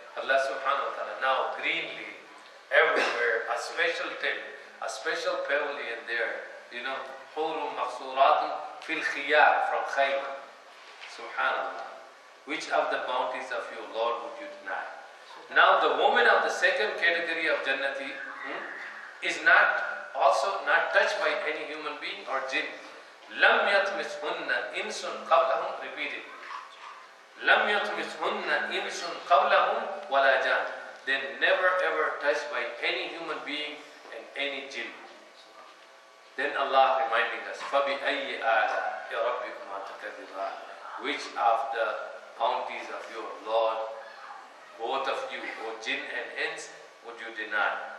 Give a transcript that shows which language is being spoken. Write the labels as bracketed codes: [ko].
[en] Allah subhanahu wa ta'ala, now greenly everywhere, a special tent, a special pavilion there, hurum maqsuratun fil khiyar, from khayma. Subhanallah. Which of the bounties of your Lord would you deny? Now the woman of the second category of Jannati, is not also not touched by any human being or jinn. [ar] لم يطمثهن إنس قبلهم. [en] Repeat it. [ar] لم يطمثهن إنس قبلهم ولا جان. [en] They never ever touched by any human being and any jinn. Then Allah reminding us, [ar] فَبِأَيِّ آلَاءِ رَبِّكُمَا تُكَذِّبَانِ. [en] Which of the bounties of your Lord, both of you, both jinn and ins, would you deny?